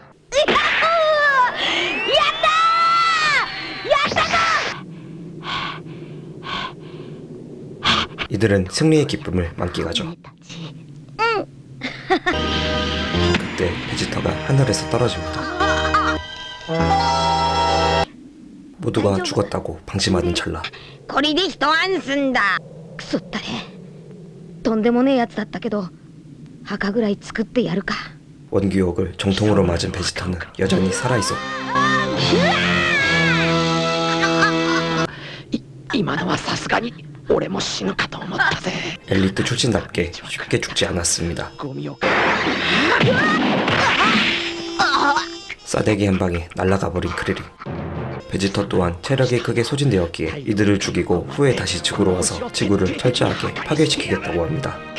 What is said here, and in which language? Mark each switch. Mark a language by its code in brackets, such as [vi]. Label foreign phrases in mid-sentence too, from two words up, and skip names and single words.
[ko] 이들은 승리의 기쁨을 만끽하죠. 그때 베지터가 하늘에서 떨어집니다. 모두가 죽었다고 방심하던 찰나 [ja] これで一安心だクソったれとんでもねえやつだったけど墓ぐらい作ってやるか [ko] 원기옥을 정통으로 맞은 베지터는 여전히 살아있었고 [ja] 今のはさすがに俺も死ぬかと思ったぜ。 [ko] 엘리트 출신답게 쉽게 죽지 않았습니다. [ja] ゴミを [ko] 싸대기 한 방에 날아가버린 크리링. 베지터 또한 체력이 크게 소진되었기에 이들을 죽이고 후에 다시 지구로 와서 지구를 철저하게 파괴시키겠다고 합니다.